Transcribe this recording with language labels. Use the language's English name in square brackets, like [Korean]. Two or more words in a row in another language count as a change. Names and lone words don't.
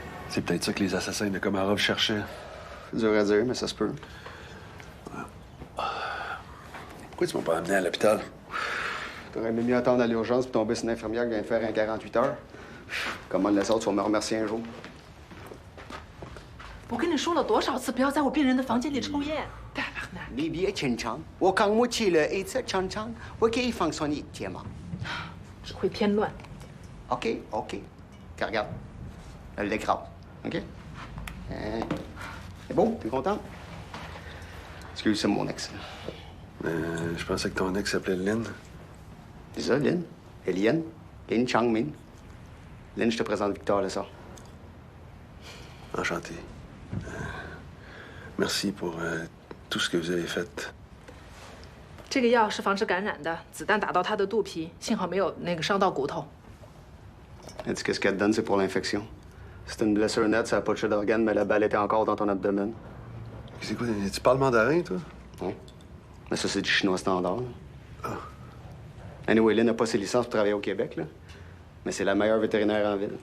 [French] C'est peut-être ça que les assassins de Komarov cherchaient. C'est dur à dire, mais ça se peut. Pourquoi tu m'as pas amené à l'hôpital? T'aurais mieux attendre à l'urgence puis tomber sur une infirmière qui vient de faire un 48 heures. Comment le sort, tu vas me remercier un jour. [Chinese] 我跟你说了多少次，不要在我病人的房间里抽烟。你别紧张，我刚默契了一次常常，我可以放松你睫毛。只会添乱。 [French] OK. Regarde, elle l'écrase. OK? C'est beau? T'es content? Excuse, c'est mon ex. Je pensais que ton ex s'appelait Lynn. C'est ça, Lynn. Eliane. Lynn Changmin. Lynn, je te présente Victor Lessard. Enchanté. Merci pour tout ce que vous avez fait. [Chinese] 这个药是防止感染的，子弹打到他的肚皮，幸好没有伤到骨头。 [French] Elle dit que ce qu'elle te donne, c'est pour l'infection. C'était une blessure nette, ça n'a pas touché d'organe, mais la balle était encore dans ton abdomen. C'est quoi? Tu parles mandarin, toi? Oui. Mais ça, c'est du chinois standard. Anyway, Lynn n'a pas ses licences pour travailler au Québec, là. Mais c'est la meilleure vétérinaire en ville.